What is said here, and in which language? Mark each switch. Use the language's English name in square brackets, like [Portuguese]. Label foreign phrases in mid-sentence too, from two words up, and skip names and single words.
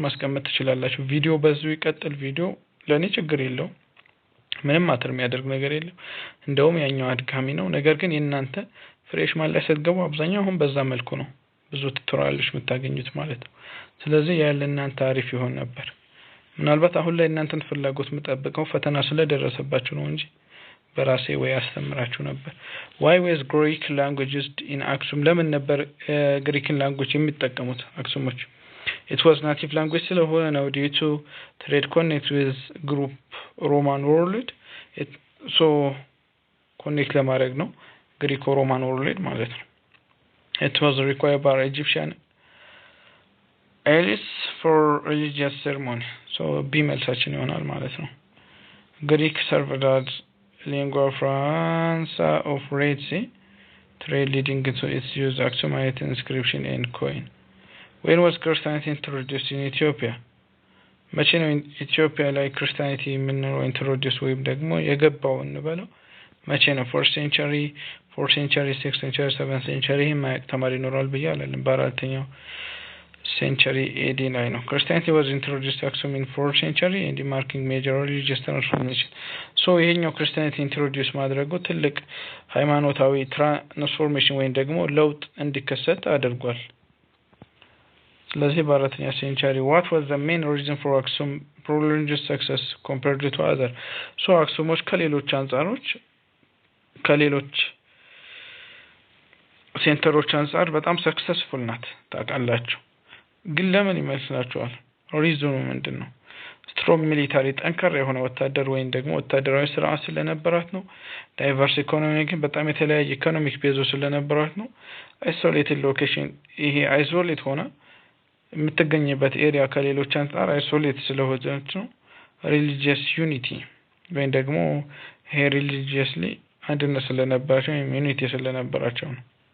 [Amharic] ማስቀመጥ ትችላላችሁ። ቪዲዮ በዚሁ ይቀጥል። ቪዲዮ ለእኔ ችግር የለውም። ምንም ማተር የሚያደርግ ነገር የለም። እንደውም ያኛው አድካሚ ነው። ነገር ግን የእናንተ ፍሬሽማን ላይ ስትገቡ አብዛኛው አሁን በዛ መልኩ ነው ብዙ ቱቶሪያሎች የምታገኙት ማለት ነው። ስለዚህ ያለ እናንተ አሪፍ ይሆን ነበር። ምናልባት አሁን ላይ እናንተን ፍላጎት የምጠብቀው ፈተና ስለደረሰባችሁ ነው እንጂ በራሴ ወይ አስተምራችሁ ነበር። [English] why was Greek language used in Aksum? [Amharic] ለምን ነበር ግሪክን ላንጉዌጅ የሚጠቀሙት አክሱሞች? [English] it was native language [Amharic] ስለሆነ ነው [English] due to trade connect with group Roman world so connect [Amharic] ለማድረግ ነው ግሪክ [English] Roman world [Amharic] ማለት ነው። [English] it was required by Egyptian elites for religious ceremony so [Amharic] መልሳችን ይሆናል ማለት ነው። [English] Greek served as lingua franca of Red Sea trade leading to its use Aksumite inscription and coin. When was Christianity introduced in Ethiopia? [Amharic] መቼ ነው ኢትዮጵያ ላይ ክርስቲያኒቲ ምንለው ኢንትሮዲዩስ ወይም ደግሞ የገባው እንበለው መቼ ነው? [English] 4th century 6th century 7th century [Amharic] ማየቅ ተማሪ ይኖራል ብዬ አላለም። በአራተኛው [English] century AD [Amharic] ላይ ነው [English] Christianity was introduced to Aksum in 4th century and marking major religious transformation. [Amharic] so ይሄኛው ክርስቲያኒቲ ኢንትሮዲዩስ ማድረጉ ትልቅ ሃይማኖታዊ ትራንስፎርሜሽን ወይም ደግሞ ለውጥ እንዲከሰት አድርጓል። ስለዚህ በአራተኛው ሴንቸሪ [English] what was the main reason for Aksum religious success compared to other? [Amharic] so አክሱሞች ከሌሎች ሴንተሮች አንፃር በጣም ሰክሰስፉል ናት ታውቃላችሁ። ግን ለምን ይመስላችኋል? ሪዝኑ ምንድነው? [English] strong military [Amharic] ጠንካራ የሆነ ወታደር ወይም ደግሞ ወታደራዊ ስርዓት ስለነበራት ነው። [English] diverse economy [Amharic] ግን በጣም የተለያየ ኢኮኖሚክ ቤዞ ስለነበራት ነው። [English] isolated location [Amharic] ይሄ አይሶሌት ሆነ የምትገኝበት ኤሪያ ከሌሎች አንፃር አይሶሌት ስለሆነች ነው። [English] religious unity [Amharic] ወይም ደግሞ ይሄ ሪሊጂየስሊ አንድነት ስለነበራቸው ዩኒቲ ስለነበራቸው ነው።